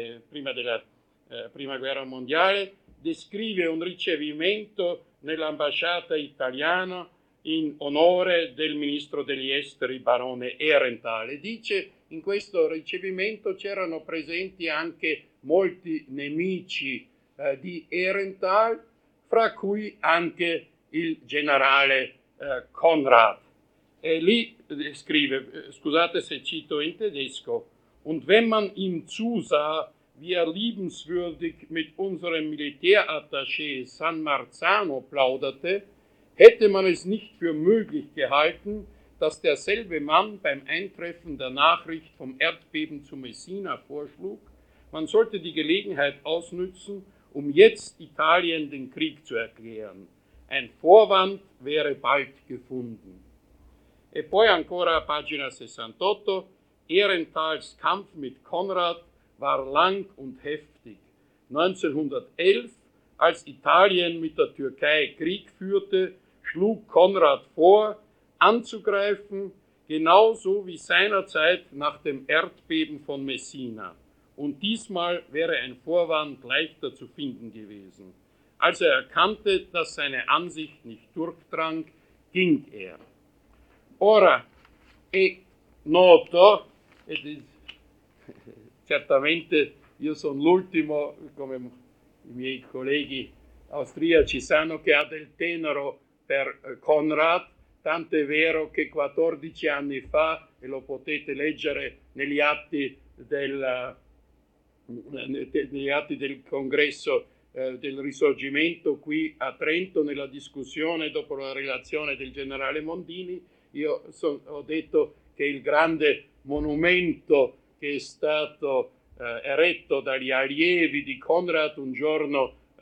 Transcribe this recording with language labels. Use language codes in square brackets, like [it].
[it] prima della Prima Guerra Mondiale, descrive un ricevimento nell'ambasciata italiana in onore del ministro degli esteri, barone Ehrenthal, e dice: in questo ricevimento c'erano presenti anche molti nemici di Ehrenthal, fra cui anche il generale Konrad. E lì scrive, scusate se cito in tedesco: [de] Und wenn man ihm zusah, wie er liebenswürdig mit unserem Militärattaché San Marzano plauderte, hätte man es nicht für möglich gehalten, dass derselbe Mann beim Eintreffen der Nachricht vom Erdbeben zu Messina vorschlug, man sollte die Gelegenheit ausnützen, um jetzt Italien den Krieg zu erklären. Ein Vorwand wäre bald gefunden. [it] E poi ancora pagina 68, [de] Ehrenthals Kampf mit Konrad war lang und heftig. 1911, als Italien mit der Türkei Krieg führte, schlug Konrad vor, anzugreifen, genauso wie seinerzeit nach dem Erdbeben von Messina. Und diesmal wäre ein Vorwand leichter zu finden gewesen. Als er erkannte, dass seine Ansicht nicht durchdrang, ging er. [it] Ora, è noto, ed è, certamente io sono l'ultimo, come i miei colleghi austriaci sanno, che ha del tenero per Konrad, tant'è vero che 14 anni fa, e lo potete leggere negli atti del congresso del Risorgimento qui a Trento, nella discussione dopo la relazione del generale Mondini, ho detto che il grande monumento che è stato eretto dagli allievi di Konrad un giorno